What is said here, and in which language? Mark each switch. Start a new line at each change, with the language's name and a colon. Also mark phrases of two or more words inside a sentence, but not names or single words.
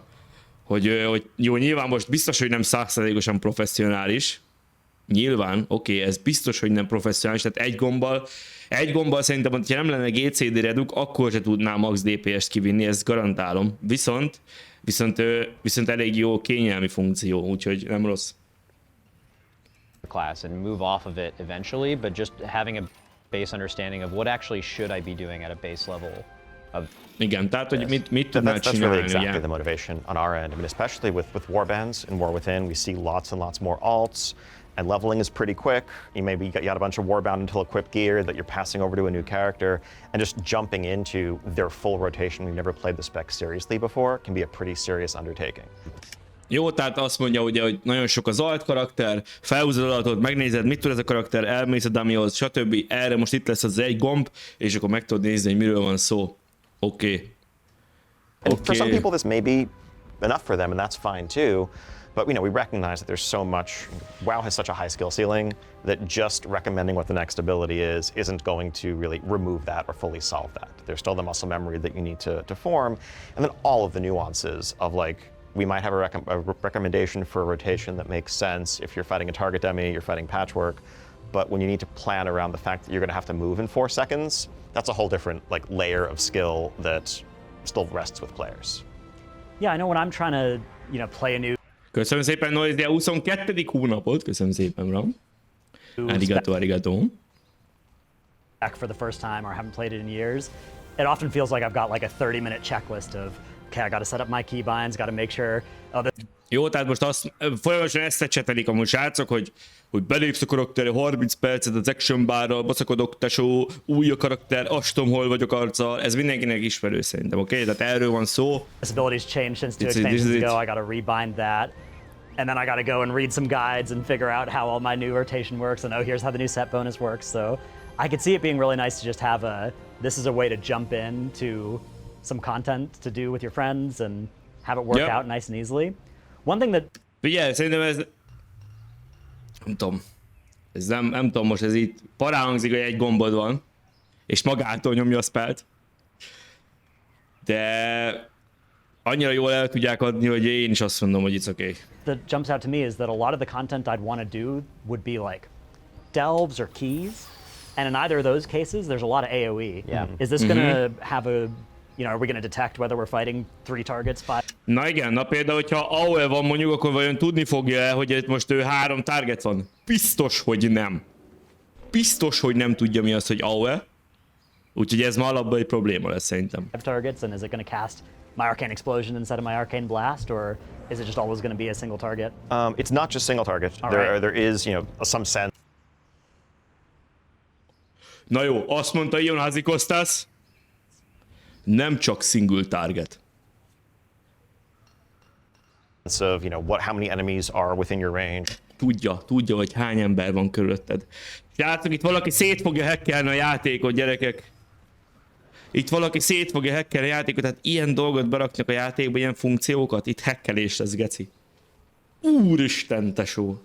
Hungarian: Hogy jó, nyilván most biztos, hogy nem 100%-osan professzionális. Nyilván, oké, ez biztos, hogy nem professzionális, tehát egy gombbal szerintem, hogyha nem lenne GCD reduk, akkor se tudná max DPS-t kivinni, ezt garantálom. Viszont elég jó kényelmi funkció, úgyhogy nem rossz.
English: Class and move off of it eventually, but just having a base understanding of what actually should I be doing at a base level of.
Hungarian: Igen, tehát hogy mit tudnál
English: That's
Hungarian: csinálni,
English: really exactly
Hungarian: ugye?
English: the motivation on our end. I mean, especially with warbands and War Within, we see lots and lots more alts, and leveling is pretty quick. You got a bunch of warbound until equipped gear that you're passing over to a new character, and just jumping into their full rotation. We've never played the spec seriously before, can be a pretty serious undertaking.
Hungarian: Jó, tehát azt mondja, ugye, hogy nagyon sok az alt karakter, felhúzod adatot, megnézed, mit tud ez a karakter, elmész a dummyhoz, stb. Erre most itt lesz az egy gomb, és akkor meg tudod nézni, hogy miről van szó. Oké.
English: And for some people, this may be enough for them, and that's fine too. But we recognize that there's so much. WoW has such a high skill ceiling that just recommending what the next ability is isn't going to really remove that or fully solve that. There's still the muscle memory that you need to form, and then all of the nuances of like. We might have a recommendation for a rotation that makes sense if you're fighting a target demi, you're fighting patchwork, but when you need to plan around the fact that you're going to have to move in 4 seconds, that's a whole different like layer of skill that still rests with players. Yeah, I know when I'm trying to, play a new.
Hungarian: Köszönöm szépen, Noizdi, a 22. hónapot, köszönöm szépen, Ram. Arigato.
English: Back for the first time or haven't played it in years, it often feels like I've got like a 30-minute checklist of, okay, I got to set up my keybinds, got to make sure.
Hungarian: Jó, tehát most folyamatosan ezt csetelik amúgy srácok, hogy belépsz a karakterre 30 percet az
English: action barra,
Hungarian: baszakodok, tesó, új a karakter, astom, hol vagyok arccal, ez mindenkinek ismerő szerintem, oké? Tehát erről van szó.
English: This ability's changed since 2 expansions ago, I got to rebind that. And then I got to go and read some guides and figure out how all my new rotation works, and here's how the new set bonus works. So I could see it being really nice to just have this is a way to jump in to some content to do with your friends and have it work out nice and easily. One thing that.
Hungarian: Figyelj, szerintem ez. Nem tudom. Nem tudom, most ez itt parán hangzik, hogy egy gombod van, és magától nyomja a spellt. De annyira jól el tudják adni, hogy én is azt mondom, hogy
English: it's okay. That jumps out to me is that a lot of the content I'd want to do would be like delves or keys. And in either of those cases, there's a lot of AoE. Yeah. Is this going to have are we going to detect whether we're fighting 3 targets, 5?
Hungarian: Na igen, na például, hogyha ahol van mondjuk, akkor vajon tudni fogja-e, hogy itt most 3 target van? Biztos, hogy nem. Biztos, hogy nem tudja mi az, hogy ahol. Úgyhogy ez már alapban egy probléma lesz szerintem.
English: 5 targets, and is it going to cast my Arcane Explosion instead of my Arcane Blast, or is it just always going to be a single target? It's not just single target. There is, some sense.
Hungarian: Na jó, azt mondta Ion Házikosztász, nem csak
English: single target. Of how many enemies are within your range.
Hungarian: Tudja, hogy hány ember van körülötted. Játszik, itt valaki szét fogja hackelni a játékot, gyerekek. Itt valaki szét fogja hackelni a játékot, tehát ilyen dolgot beraknak a játékba, ilyen funkciókat, itt hackelés lesz, geci. Úristen, tesó.